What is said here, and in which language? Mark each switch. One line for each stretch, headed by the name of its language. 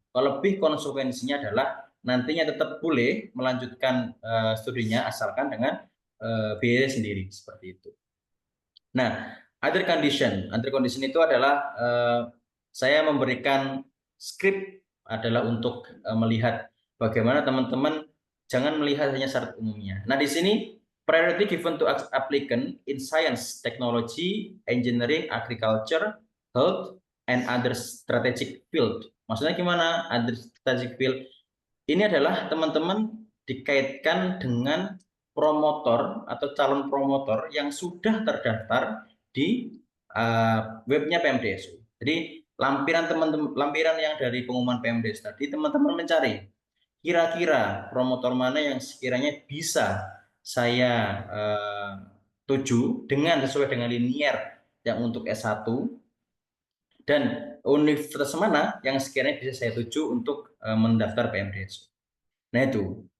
Indonesian: Kalau lebih konsekuensinya adalah nantinya tetap boleh melanjutkan studinya asalkan dengan biaya sendiri seperti itu. Nah,
English: other condition
Indonesian: itu adalah saya memberikan skrip adalah untuk melihat bagaimana teman-teman jangan melihat hanya syarat umumnya. Nah, di sini
English: priority given to applicant in science, technology, engineering, agriculture, health, and other strategic field.
Indonesian: Maksudnya gimana? Other strategic field ini adalah teman-teman dikaitkan dengan promotor atau calon promotor yang sudah terdaftar di webnya PMDSU. Jadi lampiran yang dari pengumuman PMDSU tadi, teman-teman mencari kira-kira promotor mana yang sekiranya bisa saya tuju sesuai dengan linear yang untuk S1 dan universitas mana yang sekiranya bisa saya tuju untuk mendaftar PMDSU. Nah itu.